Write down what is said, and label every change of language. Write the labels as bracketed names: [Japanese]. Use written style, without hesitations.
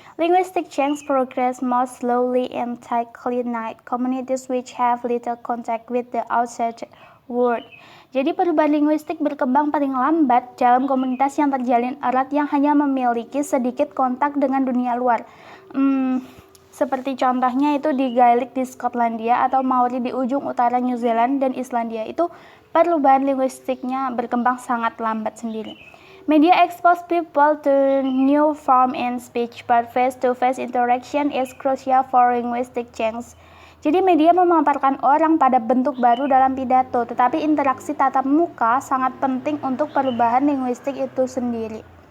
[English] Linguistic change progress most slowly in tight-knit communities which have little contact with the outside world. [Indonesian] Jadi perubahan linguistik berkembang paling lambat dalam komunitas yang terjalin erat yang hanya memiliki sedikit kontak dengan dunia luar. Seperti contohnya itu di Gaelic di Skotlandia atau Maori di ujung utara New Zealand dan Islandia. Itu perubahan linguistiknya berkembang sangat lambat sendiri. [English] Media expose people to new form in speech, but face-to-face interaction is crucial for linguistic change. [Indonesian] Jadi media memaparkan orang pada bentuk baru dalam pidato, tetapi interaksi tatap muka sangat penting untuk perubahan linguistik itu sendiri.